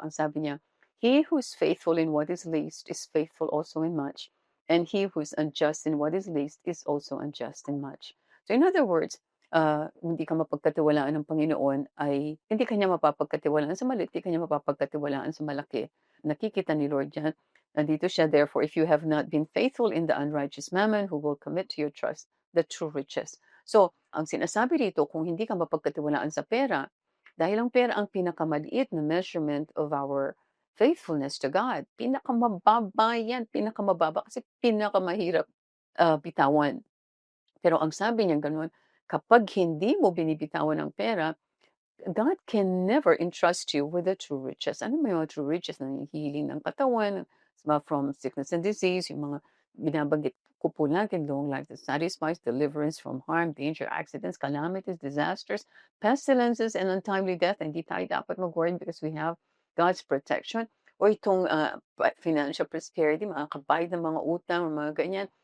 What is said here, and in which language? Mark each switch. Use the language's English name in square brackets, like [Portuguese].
[Filipino] Ang sabi niya, [English] he who is faithful in what is least is faithful also in much. And he who is unjust in what is least is also unjust in much. [Filipino] So in other words, hindi ka mapagkatiwalaan ng Panginoon ay hindi ka niya mapapagkatiwalaan sa maliit, hindi ka niya mapapagkatiwalaan sa malaki. Nakikita ni Lord yan. Nandito siya, [English] therefore, if you have not been faithful in the unrighteous mammon, who will commit to your trust the true riches. [Filipino] So, ang sinasabi dito, kung hindi ka mapagkatiwalaan sa pera, Dahil ang pera ang pinakamaliit na measurement of our faithfulness to God. Pinakamababa yan, pinakamababa kasi pinakamahirap, bitawan. Pero ang sabi niya gano'n, kapag hindi mo binibitawan ang pera, [English] God can never entrust you with the true riches. [Filipino] Ano ba yung mga true riches? Nanghihiling ng katawan, [English] from sickness and disease, yung mga binabanggit ko po natin, long life that satisfies, deliverance from harm, danger, accidents, calamities, disasters, pestilences, and untimely death. [Filipino] Hindi tayo dapat mag-worry [English] because we have God's protection. [Filipino] O itong financial prosperity, makakabayad ng mga utang, or mga ganyan.